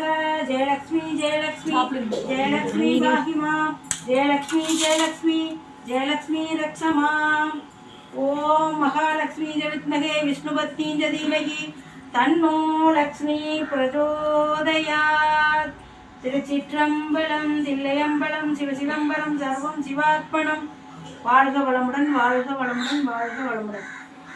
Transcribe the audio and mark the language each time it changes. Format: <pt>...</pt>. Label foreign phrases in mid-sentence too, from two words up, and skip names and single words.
<sa>जय लक्ष्मी जय लक्ष्मी जय लक्ष्मी पाहि मां जय लक्ष्मी जय लक्ष्मी जय लक्ष्मी रक्ष माम्। ओम महालक्ष्मी च विद्महे विष्णुपत्नी च धीमहि तन्नो लक्ष्मी प्रचोदयात्।</sa> <ta>திருச்சிற்றம்பலம் தில்லையம்பலம் சிவசிதம்பரம் சர்வம் சிவார்ப்பணம்। வாழ்க வளமுடன் வாழ்க வளமுடன் வாழ்க வளமுடன்।</ta>